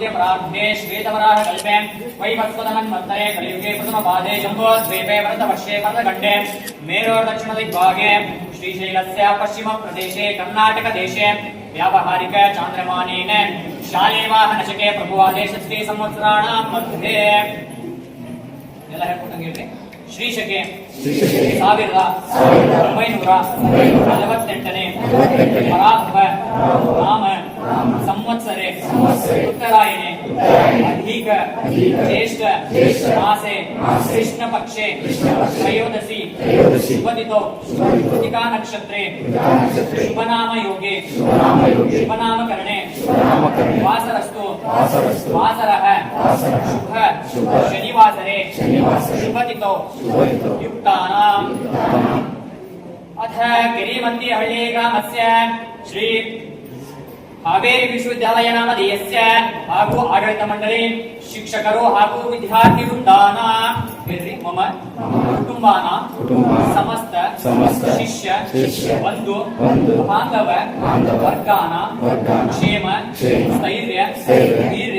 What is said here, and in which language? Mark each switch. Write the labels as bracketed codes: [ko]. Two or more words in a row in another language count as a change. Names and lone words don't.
[sa] प्रार्थे श्वेतवराहकल्पे वैवस्वतमन्वन्तरे कलियुगे प्रथमपादे जम्बोद्वीपे भरतवर्षे भरतखण्डे मेरोर्दक्षिणदिग्भागे श्रीशैलस्य पश्चिमप्रदेशे कर्णाटकदेशे व्यावहारिक चान्द्रमानेन शालेवाहनशके प्रभुवादेशस्थे संवत्सराणां मध्ये [kn] ಎಲ್ಲ ಹೇಳ್ಕೊಟ್ಟಂಗೆ ಹೇಳ್ರಿ [sa] ಶ್ರೀಶಕೆ 1948ನೇ ಪರಾಭವ ನಾಮ ಸಂವತ್ಸರೆ ಉತ್ತರಾಯಣೆ ಅಧಿಕ ಜ್ಯೇಷ್ಠ ಮಾಸೆ ಕೃಷ್ಣ ಪಕ್ಷೆ ತ್ರಯೋದಶಿ ಶುಭದಿತೋ ಕೃತಿಕಾ ನಕ್ಷತ್ರೆ ಶುಭನಾಮ ಯೋಗೆ ಶುಭನಾಮಕರಣೆ ವಾಸರಸ್ತು ವಾಸರಃ ಶುಭ ಶನಿವಾಸರೆ ಶುಭದಿತೋ युक्तानां अथ गिरिमन्दिहಳ್ಳಿ ग्रामस्य श्री हावेरी विश्वविद्यालय नामधेयस्य [kn] ಹಾಗೂ ಆಡಳಿತ ಮಂಡಳಿ ಶಿಕ್ಷಕರು ಹಾಗೂ ವಿದ್ಯಾರ್ಥಿ [sa] ವೃಂದಾನ ಮಮ ಕುಟುಂಬಾನ ಸಮಸ್ತ ಶಿಷ್ಯ ಬಂಧು ಬಾಂಧವ ವರ್ಗಾನ ಕ್ಷೇಮ ಸ್ಥೈರ್ಯ ವೀರ್ಯ